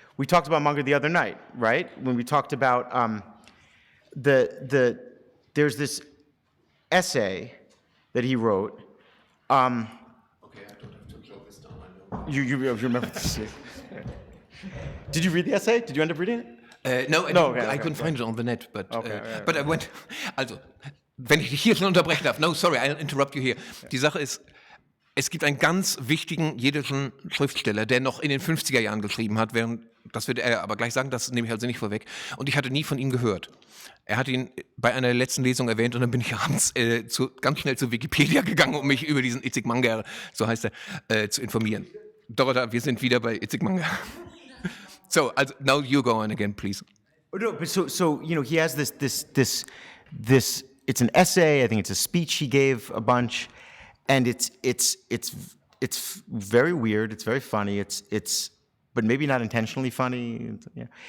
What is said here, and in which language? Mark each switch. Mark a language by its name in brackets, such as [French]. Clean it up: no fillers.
[English] We talked about Munger the other night, right? When we talked about the there's this essay that he wrote. Okay, I don't have to close this down. I know. You remember this? Did you read the essay? Did you end up reading it? No, okay, I couldn't find it on the net, but Okay, but I went. [German] Also, wenn ich hier schon unterbrechen darf. [English] No, sorry, I'll interrupt you here. [German] Die Sache ist, es gibt einen ganz wichtigen jiddischen Schriftsteller, der noch in den 50er Jahren geschrieben hat, das wird er aber gleich sagen, das nehme ich also nicht vorweg. Und ich hatte nie von ihm gehört. Er hat ihn bei einer letzten Lesung erwähnt und dann bin ich abends ganz schnell zu Wikipedia gegangen, um mich über diesen Itzig Manger, so heißt er, zu informieren. Dorota, wir sind wieder bei Itzig Manger. [English] So, also, now you go on again, please. No, but so he has this. It's an essay. I think it's a speech he gave a bunch, and it's very weird. It's very funny. It's but maybe not intentionally funny. Yeah.